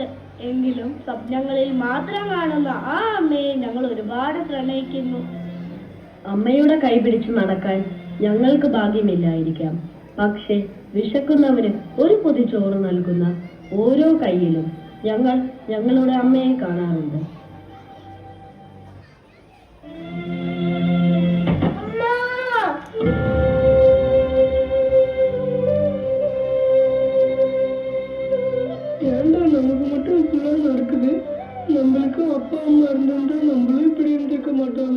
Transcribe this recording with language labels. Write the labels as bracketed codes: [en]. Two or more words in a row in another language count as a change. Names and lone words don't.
[ml] എങ്കിലും സ്വപ്നങ്ങളിൽ മാത്രം കാണുന്ന ആ അമ്മയെ ഞങ്ങൾ ഒരുപാട് പ്രണയിക്കുന്നു. അമ്മയുടെ കൈപിടിച്ച് നടക്കാൻ ഞങ്ങൾക്ക് ഭാഗ്യമില്ലായിരിക്കാം. പക്ഷേ വിശക്കുന്നവന് ഒരു പൊതി ചോറ് നൽകുന്ന ഓരോ കൈയിലും ഞങ്ങൾ ഞങ്ങളുടെ അമ്മയെ കാണാറുണ്ട്. [ta] நமக்கு மட்டும் இப்படிலாம் நடக்குது. நம்மளுக்கு அப்பா அம்மா இருந்துட்டு நம்மளும் இப்படி இருந்திருக்க மாட்டோம்ல.